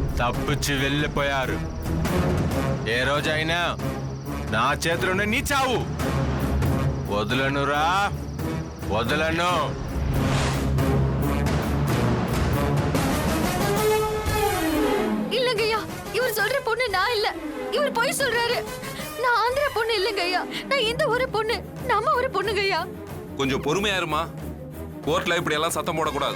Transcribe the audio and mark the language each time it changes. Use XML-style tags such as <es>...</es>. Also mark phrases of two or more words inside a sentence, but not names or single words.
<te>తప్పించి వెళ్ళిపోయారు. ఏ రోజైనా నా చేతిలోనే నీ చావు. వదలనురా, వదలను.</te> <ta>இல்லங்கய்யா, இவர் சொல்ற பொண்ணு நான் இல்ல. இவர் பொய் சொல்றாரு. நான் ஆந்திரா பொண்ணு இல்லங்கய்யா. நான் இந்த ஒரு பொண்ணு, நம்ம ஒரு பொண்ணுங்கய்யா. கொஞ்சம் பொறுமையா இருமா. கோர்ட்ல இப்படி எல்லாம் சத்தம் போடக்கூடாது.</ta>